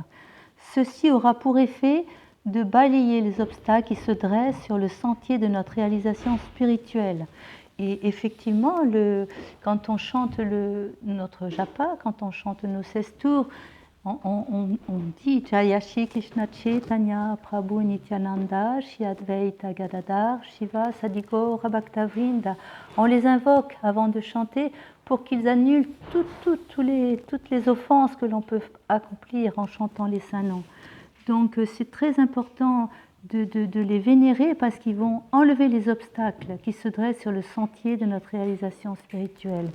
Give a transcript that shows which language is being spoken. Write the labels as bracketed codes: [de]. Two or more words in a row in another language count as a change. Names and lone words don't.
[fr] Ceci aura pour effet de balayer les obstacles qui se dressent sur le sentier de notre réalisation spirituelle. » Et effectivement, quand on chante notre japa, quand on chante nos 16 tours, on dit [sa] Jaya Shri Krishna Chaitanya Prabhu Nityananda Shri Advaita Gadadhar Shiva Sadhgora Bhaktavrinda. [fr] On les invoque avant de chanter pour qu'ils annulent toutes les offenses que l'on peut accomplir en chantant les saints noms. Donc c'est très important de les vénérer parce qu'ils vont enlever les obstacles qui se dressent sur le sentier de notre réalisation spirituelle.